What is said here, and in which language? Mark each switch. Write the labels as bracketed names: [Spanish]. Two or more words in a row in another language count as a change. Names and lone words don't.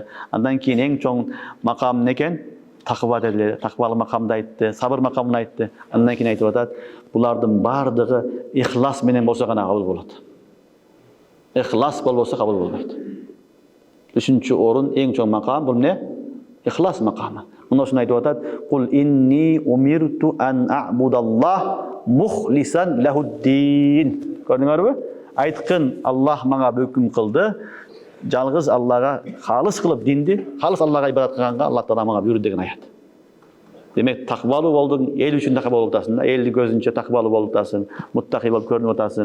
[Kyrgyz] Андан кийин эң чоң макам некен? Таква деди, таквалы макамды айтты, сабыр макамын айтты. Андан кийин айтып атат, булардын бардыгы ихлас менен болсо гана кабыл болот. Ихлас болбосо кабыл болбойт. Үчүнчү орун, эң чоң макам бул эмне? Ихлас макамы. Мына ушуну айтып атат: [Arabic] "قل إني أمرت أن أعبد الله مخلصا له الدين." [Kyrgyz] Көрдүңөрбү? Айткын, Аллах мага өкүм кылды, жалгыз Аллага халыс кылып динди, халыс Аллага ибадат кылганга Алла Таала мага буйруду деген аят. Демек, таквалуу болдуң, эл үчүн таква болуп атасың да, элди көзүнчө таквалуу болуп атасың, муттакый болуп көрүнүп атасың.